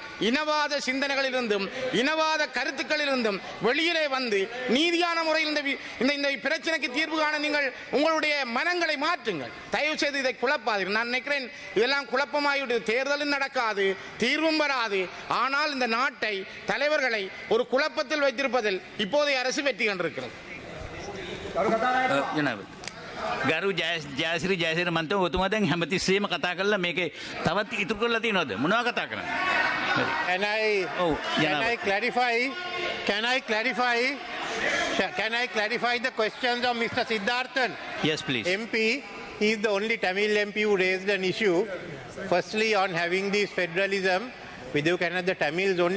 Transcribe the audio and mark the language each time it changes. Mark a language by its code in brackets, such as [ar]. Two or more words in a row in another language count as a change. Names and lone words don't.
[ta] இனவாத சிந்தனைகளிலிருந்தும் இனவாத கருத்துக்களிலிருந்தும் வெளியிலே வந்து நீதியான முறையில் இந்த பிரச்சனைக்கு தீர்வு காண நீங்கள் உங்களுடைய மனங்களை மாற்றுங்கள். தயவு செய்து இதை குழப்பாதீர்கள். நான் நினைக்கிறேன் இதெல்லாம் குழப்பமாகிவிட்டு தேர்தலும் நடக்காது, தீர்வும் வராது. ஆனால் இந்த நாட்டை தலைவர்களை ஒரு குழப்பத்தில் வைத்திருப்பதில் இப்போதைய அரசு வெற்றி கண்டிருக்கிறது. [si] ගරු ජයසිරි මන්ත්‍රී ඔබතුමා දැන් හැමතිස්සෙම කතා කරලා මේකේ තවත් ඉතුරු කරලා තියෙනවද? මොනවා කතා කරන්නේ? [en] Can I clarify the questions of Mr. Siddharthan? Yes, please. MP, he is the only Tamil MP who raised an issue. Firstly, on having this federalism, with you cannot the Tamils only?